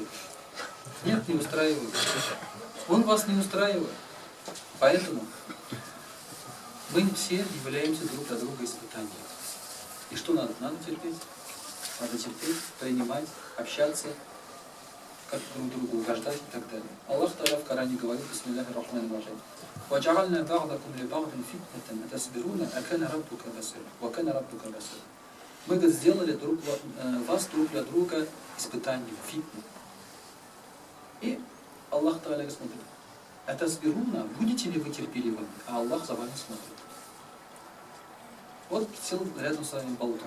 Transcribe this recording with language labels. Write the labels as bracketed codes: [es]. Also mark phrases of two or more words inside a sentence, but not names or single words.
[ru] Нет, не устраивает. Он вас не устраивает. Поэтому мы все являемся друг для друга испытанием. И что надо? Надо терпеть. Надо терпеть, принимать, общаться, как друг другу угождать и так далее. Аллах Та'аля в Коране говорит: [ar] بسم الله الرحمن الرحيم. وَجَعَلْنَا بَعْضَكُمْ لِبَعْضٍ فِتْنَةً أَتَصْبِرُونَ أَكَانَ رَبُّكَ بَصِيرًا وَكَانَ رَبُّكَ بَصِيرًا. [ru] Мы сделали вас друг для друга испытанием, фитну. И Аллах Та'аля смотрит: «Атасбируна, будете ли вы терпеливы?» А Аллах за вами смотрит. Вот сел рядом с вами болтом.